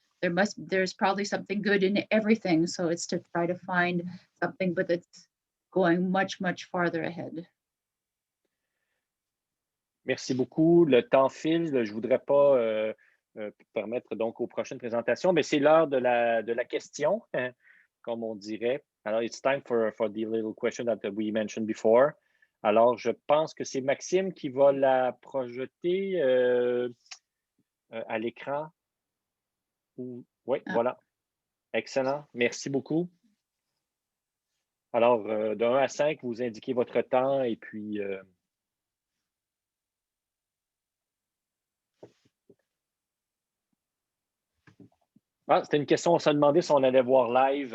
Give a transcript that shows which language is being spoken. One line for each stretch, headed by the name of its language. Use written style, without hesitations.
English: There's probably something good in everything, so it's to try to find something, but it's going much, much farther ahead.
French: Merci beaucoup. Le temps file. Je ne voudrais pas permettre donc aux prochaines présentations, mais c'est l'heure de la question, comme on dirait.
English: Alors, it's time for the little question that we mentioned before.
French: Alors, je pense que c'est Maxime qui va la projeter à l'écran. Oui, voilà. Excellent. Merci beaucoup. Alors, de 1 à 5, vous indiquez votre temps et puis Ah, c'était une question, on s'est demandé si on allait voir live.